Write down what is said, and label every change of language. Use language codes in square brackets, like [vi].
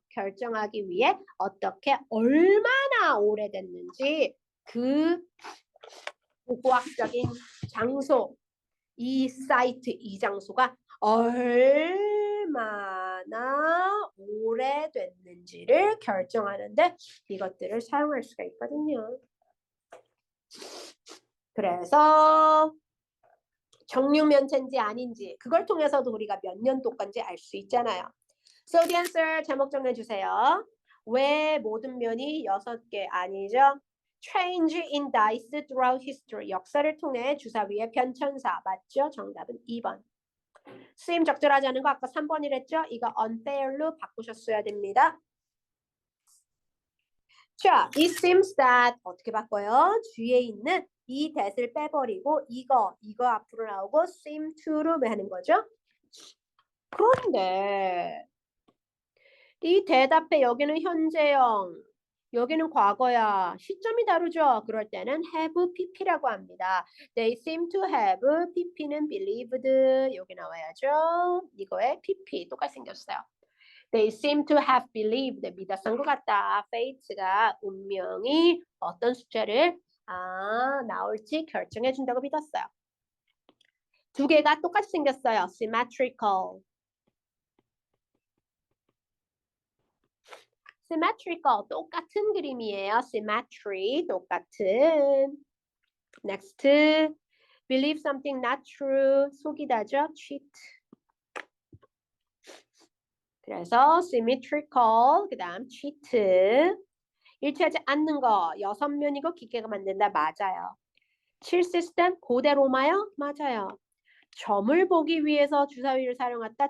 [ko] 결정하기 위해 어떻게 얼마나 오래됐는지 그 고고학적인 장소, 이 사이트, 이 장소가 얼마나 오래됐는지를 결정하는데 이것들을 사용할 수가 있거든요. 그래서 정육면체인지 아닌지 그걸 통해서도 우리가 몇 년도 건지 알 수 있잖아요. [en] So the answer, [ko] 제목 정리해주세요. 왜 모든 면이 6개? 아니죠. [en] Change in dice throughout history, [ko] 역사를 통해 주사위의 변천사. 맞죠? 정답은 2번. 쓰임 적절하지 않은 거 아까 3번이랬죠? 이거 unfair로 바꾸셨어야 됩니다. 자, [en] it seems that [ko] 어떻게 바꿔요? 뒤에 있는 이 that을 빼버리고 이거 앞으로 나오고 seem to로 하는 거죠. 그런데 이 대답에 여기는 현재형, 여기는 과거야. 시점이 다르죠. 그럴 때는 have pp라고 합니다. [en] They seem to have, pp는 believed, [ko] 여기 나와야죠. 이거에 pp 똑같이 생겼어요. [en] They seem to have believed, [ko] 믿었던 것 같다. fate가, 운명이 어떤 숫자를 나올지 결정해 준다고 믿었어요. 두 개가 똑같이 생겼어요. symmetrical. symmetrical 똑같은 그림이에요. symmetry 똑같은. [en] next believe something not true 속이다죠. cheat. [ko] 그래서 symmetrical 그다음 cheat. 일치하지 않는 거 6면이고 기계가 만든다. 맞아요. 7시스템 고대 로마요? 맞아요. 점을 보기 위해서 주사위를 사용했다.